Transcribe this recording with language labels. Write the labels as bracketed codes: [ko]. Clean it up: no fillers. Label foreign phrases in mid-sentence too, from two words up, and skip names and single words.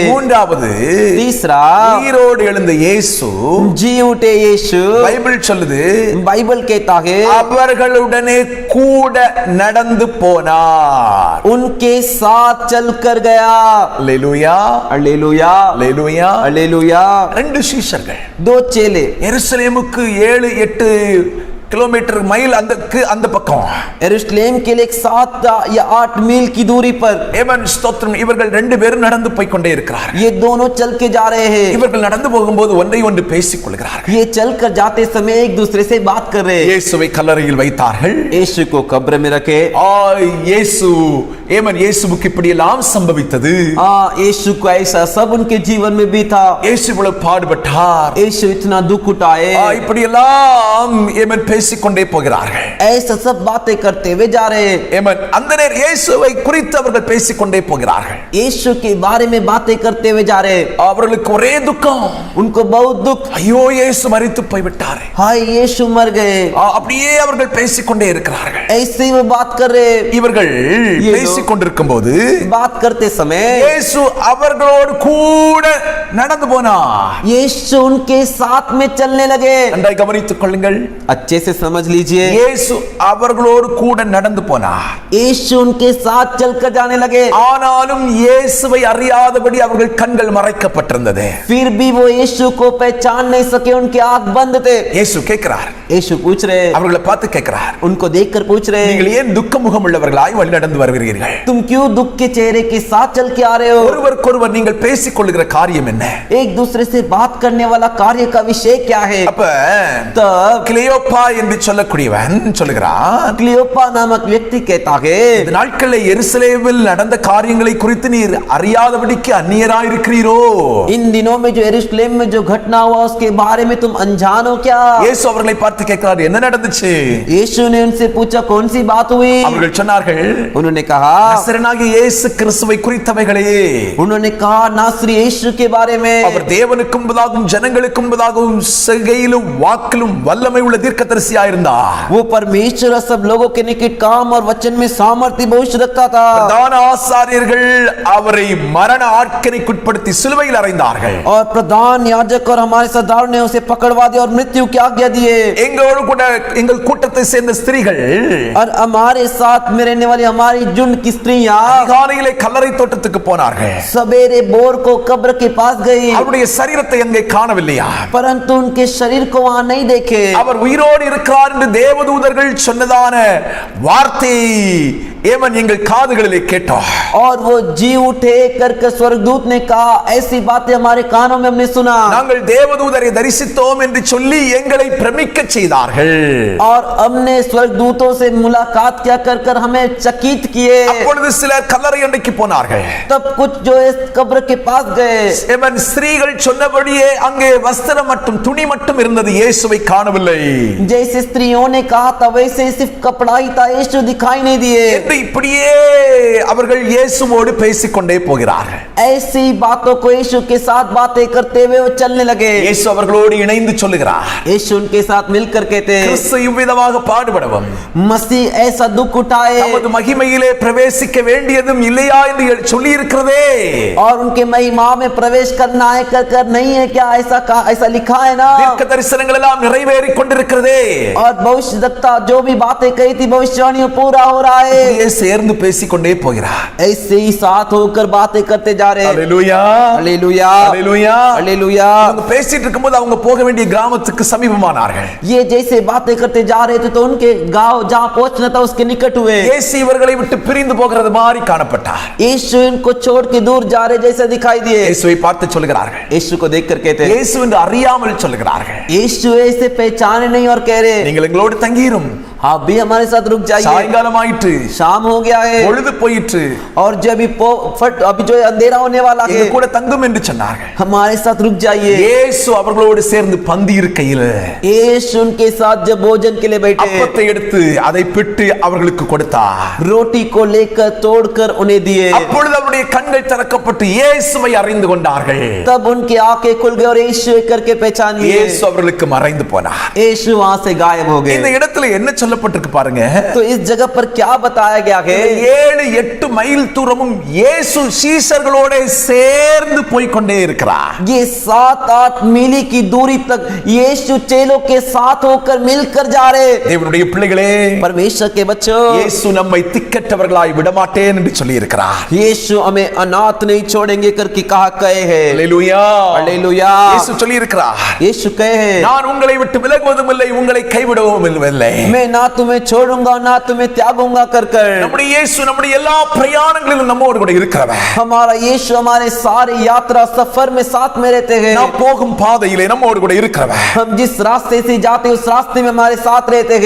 [ta] மூன்றாவது, [hi] तीसरा, [ta] உயிரோடு எழுந்த இயேசு, [hi] जी उठे यीशु, [ta] பைபிள் சொல்லுது, [hi] बाइबल कहता है, [ta] அவர்களுடனே கூட நடந்து போனார். [hi] उनके साथ चलकर गया. [ta] அல்லேலூயா, [hi] हालेलुया, [ta] அல்லேலூயா. [hi] हालेलुया. [ta] 2 சீஷர்கள் [hi] 2 चेले [ta] எருசலேமுக்கு 7-8 किलोमीटर மைல் அந்த பக்கம், [hi] यरूशलेम के लिए 7 या 8 मील की दूरी पर. [ta] ஏமன் ஸ்தோத்திரம். இவர்கள் 2 பேரும் நடந்து போய் கொண்டே இருக்கிறார்கள். [hi] ये दोनों चल के जा रहे हैं. [ta] இவர்கள் நடந்து போகும்போது ஒன்றை ஒன்று பேசிக் கொள்கிறார்கள். [hi] ये चलकर जाते समय एक दूसरे से बात कर रहे हैं. [ta] இயேசுவை கல்லறையில் வைத்தார்கள். [hi] यीशु को कब्र में रखे. [ta] இயேசு, ஏமன், இயேசுவுக்கு இப்படி எல்லாம் சம்பவித்தது. [hi] यीशु को ऐसा सब उनके जीवन में भी था. [ta] இயேசு இவ்வளவு பாடுபட்டார். [hi] यीशु इतना दुख उठाए. [ta] இப்படி எல்லாம் ஏமன் பேசிக்கொண்டே போகிறார்கள். [hi] ऐसा सब बातें करते हुए जा रहे हैं. [ta] ஏமன், அந்த நேரம் இயேசுவை குறித்து அவர்கள் பேசிக்கொண்டே போகிறார்கள். [hi] यीशु के बारे में बातें करते हुए जा रहे हैं. [ta] அவர்களுக்கு ஒரே துக்கம். [hi] उनको बहुत दुख, [ta] ஐயோ, இயேசு மரித்து போய்விட்டார். [hi] हाय यीशु मर गए. [ta] அப்படியே அவர்கள் பேசிக்கொண்டே இருக்கிறார்கள். [hi] ऐसे ही वो बात कर रहे हैं. [ta] இவர்கள் பேசிக் கொண்டிருக்கும் போது [hi] बात करते समय [ta] இயேசு அவர்களோடு கூட நடந்து போனார். [hi] यीशु उनके साथ में चलने लगे. [ta] நன்றாய் கவனித்துக் கொள்ளுங்கள். [hi] अच्छे से समझ लीजिए, [ta] இயேசு அவர்களோடு கூட நடந்து போனார். [hi] यीशु उनके साथ चलकर जाने लगे. [ta] ஆனாலும் இயேசுவை அறியாதபடி அவர்கள் கண்கள் மறைக்கப்பட்டிருந்தது. [hi] फिर भी वो यीशु को पहचान नहीं सके, उनके आंख बंद थे. [ta] இயேசு கேட்கிறார், [hi] यीशु पूछ रहे, [ta] அவர்களை பார்த்து கேட்கிறார், [hi] उनको देखकर पूछ रहे, [ta] நீங்கள் ஏன் துக்க முகம் உள்ளவர்களாய் வழி நடந்து வருகிறீர்கள்? [hi] तुम क्यों दुख के चेहरे के साथ चल के आ रहे हो? [ta] ஒருவருக்கொருவர் நீங்கள் பேசிக் கொள்ளுகிற காரியம் என்ன? [hi] एक दूसरे से बात करने वाला कार्य का विषय क्या है? [ta] அப்ப [hi] तब [ta] கிளியோப்பா என்று சொல்லக்கூடியவன் சொல்லுகிறான், [hi] क्लियोपा नामक व्यक्ति कहता है, [ta] இந்த நாட்களில் எருசலேமில் நடந்த காரியங்களை குறித்து நீர் அறியாதபடிக்கு அந்நியராய் இருக்கிறீரோ? [hi] इन दिनों में जो यरूशलेम में जो घटना हुआ उसके बारे में तुम अनजान हो क्या? [ta] இயேசு அவர்களை பார்த்து கேட்கிறார், என்ன நடந்துச்சு? [hi] यीशु ने उनसे पूछा कौन सी बात हुई? [ta] அவர்கள் சொன்னார்கள், [hi] उन्होंने कहा, [ta] நசரேயனாகிய இயேசு கிறிஸ்துவை குறித்தவைகளே. [hi] उन्होंने कहा नासरी यीशु के बारे में. [ta] அவர் தேவனுக்கு முன்பதாகவும் ஜனங்களுக்கு முன்பதாகவும் செய்கையிலும் வாக்கிலும் வல்லமை உள்ள தீர்க்கதரிசியாய் இருந்தார். [hi] वो परमेश्वर सब लोगों के निकट काम और वचन में सामर्थ्य भविष्य रखता था. [ta] பிரதான ஆசாரியர்கள் அவரை மரண ஆட்கணைக்குட்படுத்தி சிலுவையில் அறைந்தார்கள். [hi] और प्रधान याजक और हमारे सरदार ने उसे पकड़वा दिया और मृत्यु की आज्ञा दिए. [ta] எங்களோடு கூட எங்கள் கூட்டத்தை சேர்ந்த ஸ்திரீகள் [hi] और हमारे साथ में रहने वाली हमारी झुंड की स्त्रियां [ta] காலையிலே கல்லறை தோட்டத்துக்கு போனார்கள். [hi] सवेरे बोर को कब्र के पास गई, [ta] அவருடைய சரீரத்தை அங்கே காணவில்லையா? [hi] परंतु उनके शरीर को वहां नहीं देखे. [ta] அவர் உயிரோடு இருக்கிறார் என்று தேவதூதர்கள் சொன்னதான வார்த்தை ஏமன் எங்கள் காதுகளிலே கேட்டோம். [hi] और वो जी उठे करके स्वर्गदूत ने कहा, ऐसी बातें हमारे कानों में हमने सुना. [ta] நாங்கள் தேவதூதரை தரிசித்தோம் என்று சொல்லி எங்களை பிரமிக்க செய்தார்கள். [hi] और हमने स्वर्गदूतों से मुलाकात क्या कर हमें चकित किए. [ta] அப்பொழுது சிலர் கல்லறை அண்டைக்கு போனார்கள். [hi] तब कुछ जो इस कब्र के पास गए. [ta] ஏமன் ஸ்திரீகள் சொன்னபடியே அங்கே வஸ்திரம் மட்டும் துணி மட்டும் இருந்தது, இயேசுவை காணவில்லை. [hi] जैसे स्त्रियों ने कहा था वैसे सिर्फ कपड़ा ही था, यीशु दिखाई नहीं दिए. [ta] இப்படியே அவர்கள் இயேசுவோடு பேசிக்கொண்டே போகிறார்கள். [hi] ऐसी बातों को यीशु के साथ बातें करते हुए वो चलने लगे. [ta] இயேசு அவர்களோடு இணைந்து சொல்லுகிறார், [hi] यीशु उनके साथ मिल मिलकर कहते हैं [ta] கிறிஸ்து இவ்விதமாக பாடுபடவும் [hi] मसीह ऐसा दुख उठाए [ta] தமது மகிமையிலே பிரவேசிக்க வேண்டியதும் இல்லையா என்று சொல்லி இருக்கிறதே. [hi] और उनके महिमा में प्रवेश करना है कर नहीं है क्या, ऐसा लिखा है ना। [ta] தீர்க்க தரிசனங்கள் எல்லாம் நிறைவேறிக் கொண்டிருக்கிறதே. [hi] और भविष्यवक्ता जो भी बातें कही थी भविष्यवाणी में पूरा हो रहा है। [ta] ये சேர்ந்து பேசிக்கொண்டே போகிறார். [hi] ऐसे ही साथ होकर बातें करते जा रहे हैं। हालेलुया हालेलुया हालेलुया हालेलुया। [ta] அவங்க பேசிட்டு இருக்கும்போது அவங்க போக வேண்டிய கிராமத்துக்கு சமீபமானார்கள். [hi] ये जैसे बातें करते जा रहे थे तो उनके गांव जहां पहुंचना था उसके निकट हुए। [ta] இயேசு இவர்களை விட்டு பிரிந்து போகிறது மாதிரி காணப்பட்டார். [hi] यीशु इनको छोड़ के दूर जा रहे जैसे दिखाई दिए। [ta] இயேசுவை பார்த்து சொல்கிறார்கள், [hi] यीशु को देखकर कहते हैं, [ta] இயேசு என்று அறியாமல் சொல்கிறார்கள், [hi] यीशु ऐसे पहचाने नहीं और कह रहे [ta] நீங்கள் எங்களோடு தங்கிரும், [hi] आप भी हमारे साथ रुक जाइए। [ta] சாயங்காலம் ஆயிற்று, [hi] शाम हो गया है [ta] பொழுது போயிற்று, [hi] और जब अभी जो अंधेरा होने वाला है [ta] எங்க கூட தங்கும் என்று சொன்னார்கள். [hi] हमारे साथ रुक जाइए। [ta] இயேசு அவர்களோடு சேர்ந்து பந்தி இருக்கையில் [hi] यीशु उनके साथ जब भोजन के लिए बैठे [ta] அப்பத்தை எடுத்து அதை பிட்டு அவர்களுக்கு கொடுத்தார். [hi] रोटी को लेकर तोड़कर उन्हें दिए। [ta] அப்பொழுது அவருடைய கண்கள் திறக்கப்பட்டு இயேசுவை அறிந்து கொண்டார்கள். [hi] तब उनकी आंखें खुल गई और यीशु करके पहचान लिए। [ta] இயேசு அவர்களுக்கு மறைந்து போனார். [hi] यीशु वहां से गायब हो [ta] இந்த [hi] गए। [ta] இடத்துல என்ன சொல்லப்பட்டிருக்கு பாருங்க. [hi] तो इस जगह पर क्या बताया गया है? [ta] 7-8 மைல் தூரமும் இயேசு சீஷர்களோட சேர்ந்து போய் கொண்டே இருக்கிறார். [hi] ये 7-8 मील की दूरी तक यीशु चेलों के साथ होकर मिलकर जा रहे। [ta] தேவனுடைய பிள்ளைகளே, [hi] परमेश्वर के बच्चों, [ta] இயேசு நம்மை திக்கற்றவர்களாய் விடமாட்டேன் என்று சொல்லி இருக்கிறார். [hi] यीशु हमें अनाथ नहीं छोड़ेंगे करके कहे है। [ta] அல்லேலூயா [hi] हालेलुया। [ta] இயேசு சொல்லி இருக்கிறார், [hi] यीशु कहे है, [ta] நான் உங்களை விட்டு விலகுவதும் இல்லை, உங்களை கைவிடவும் இல்லை. [hi] मैं ना तुम्हें छोड़ूंगा ना तुम्हें त्यागूंगा कर [ta] நம்முடைய இயேசு நம்முடைய எல்லா பிரயாணங்களிலும் நம்மோடு கூட இருக்கிறவர். [hi] हमारा यीशु हमारे सारे यात्रा सफर में साथ में रहते हैं। [ta] நாம் போகும் பாதையிலே நம்மோடு கூட இருக்கிறவர். [hi] हम जिस रास्ते से जाते उस रास्ते में हमारे साथ रहते हैं।